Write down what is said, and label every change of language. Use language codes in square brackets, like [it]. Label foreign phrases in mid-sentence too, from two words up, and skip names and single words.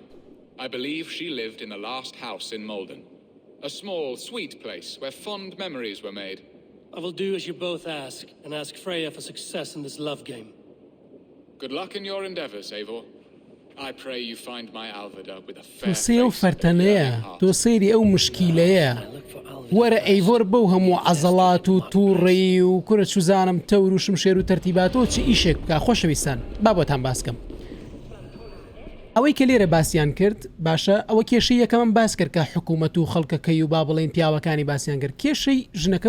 [ckb] I believe she lived in the last house in Malden. A small, sweet place where fond memories were made. I will do as you both ask, and ask Freya for success in this love game. Good luck in your endeavors, Eivor. I pray you find my Alvida with a fair تووسێ و [en] face [ckb] فەرتەنەیە تۆ سەیری ئەو مشکیلەیە وەرە ئەیڤۆر بەو هەموو عەزەڵات و تووڕێی و کورە چوزانم تەور و شمشێر و تەرتیباتەوە چی ئیشێک بکە خۆشەویستان با بۆتان باسکەم ئەوەی کە لێرە باسییان کرد باشە ئەوە کێشەی یەکەمەم باس کرد کە حکوومەت و خەڵکەکەی و با بڵێن پیاوەکانی باسییان کرد کێشەی ژنەکە و